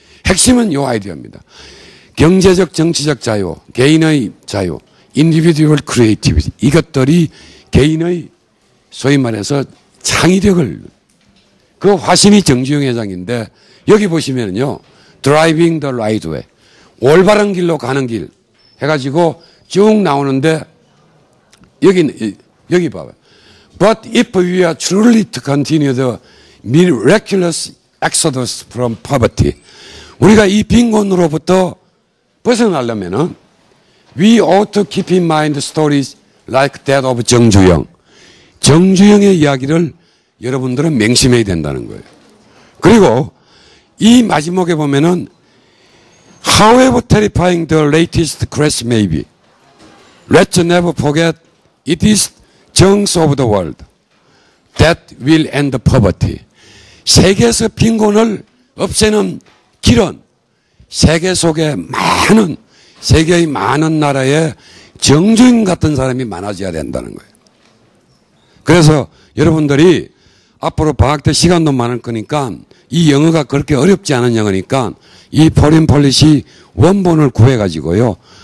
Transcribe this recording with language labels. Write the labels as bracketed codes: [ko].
[ko] 핵심은 이 아이디어입니다. 경제적 정치적 자유, 개인의 자유, individual creativity 이것들이 개인의 소위 말해서 창의력을 그 화신이 정주영 회장인데 여기 보시면요. [en] driving the right way [ko] 올바른 길로 가는 길 해가지고 쭉 나오는데 여기 봐봐요. [en] But if we are truly to continue the miraculous exodus from poverty [ko] 우리가 이 빈곤으로부터 벗어나려면은 [en] we ought to keep in mind stories like that of 정주영. [ko] 정주영의 이야기를 여러분들은 맹심해야 된다는 거예요. 그리고 이 마지막에 보면은 [en] However terrifying the latest crash may be, let's never forget it is junks of the world that will end poverty. [ko] 세계에서 빈곤을 없애는 길은 세계 속에 세계의 많은 나라에 정주인 같은 사람이 많아져야 된다는 거예요. 그래서 여러분들이 앞으로 방학 때 시간도 많을 거니까 이 영어가 그렇게 어렵지 않은 영어니까 이 포린 폴리시 원본을 구해가지고요.